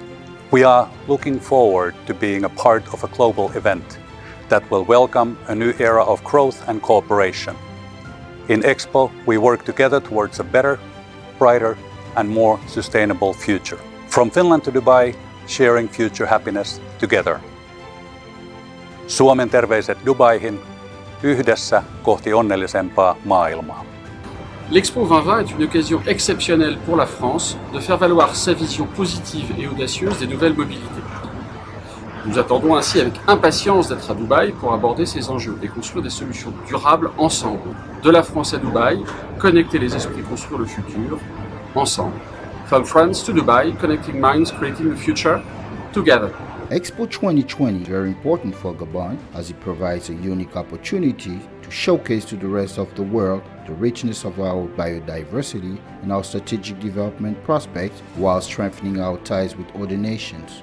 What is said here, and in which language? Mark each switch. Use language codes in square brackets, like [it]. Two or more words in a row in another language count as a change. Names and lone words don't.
[en] We are looking forward to being a part of a global event that will welcome a new era of growth and cooperation. In Expo, we work together towards a better, brighter, and more sustainable future. From Finland to Dubai, sharing future happiness together. [fi] Suomen terveiset Dubaihin, yhdessä kohti onnellisempaa maailmaa. [fr] L'Expo 2020 est une occasion exceptionnelle pour la France de faire valoir sa vision positive et audacieuse des nouvelles mobilités. Nous attendons ainsi avec impatience d'être à Dubaï pour aborder ces enjeux et construire des solutions durables ensemble. De la France à Dubaï, connecter les esprits, construire le futur, ensemble. [en] From France to Dubai, connecting minds, creating the future, together. Expo 2020 is very important for Gabon as it provides a unique opportunity to showcase to the rest of the world the richness of our biodiversity and our strategic development prospects while strengthening our ties with other nations.